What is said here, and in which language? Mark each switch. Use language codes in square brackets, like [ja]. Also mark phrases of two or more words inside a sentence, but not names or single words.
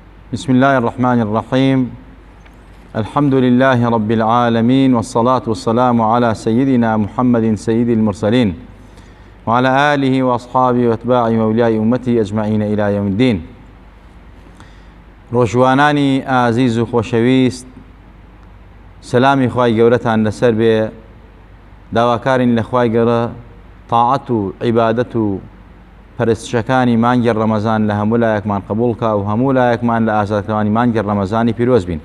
[ar] بسم الله الرحمن الرحيم. الحمد لله رب العالمين، والصلاة والسلام على سيدنا محمد سيد المرسلين وعلى آله وأصحابه وأتباعه وأولياء أمته أجمعين إلى يوم الدين. [ckb] ڕۆژوانانی ئازیز و خۆشەویست، سەلامی خوای گەورەتان لەسەر بێ. داواکارین لە خوای گەورە تاعەت و عیبادەت و پەرستشەکانی مانگی ڕەمەزان لە هەموو لایەکمان قبوڵکە و هەموو لایەکمان لە ئازادکردنی مانگی ڕەمەزانی پیرۆز بین.